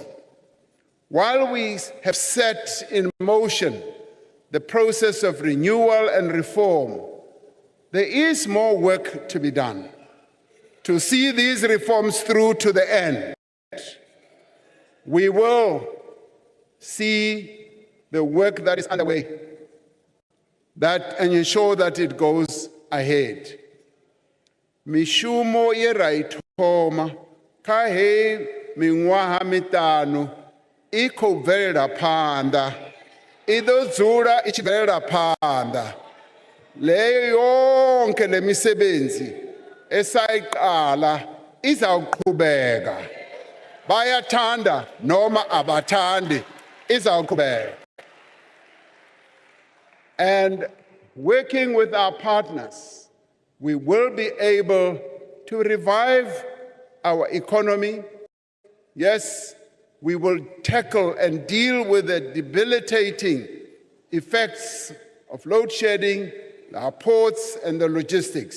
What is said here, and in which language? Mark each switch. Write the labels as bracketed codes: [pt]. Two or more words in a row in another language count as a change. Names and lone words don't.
[en] While we have set in motion the process of renewal and reform, there is more work to be done to see these reforms through to the end. We will see the work that is underway and ensure that it goes ahead. [ve] Mishumo yeraithoma kha hei miṅwaha miṱanu I khou bvelela phanḓa, I ḓo dzula I tshi bvelela phanḓa. [zu] Leyo yonke le misebenzi esayiqala izawuqhubeka. Bayathanda noma abathandi izawuqhubeka. [en] And working with our partners, we will be able to revive our economy. Yes, we will tackle and deal with the debilitating effects of load shedding, our ports and the logistics.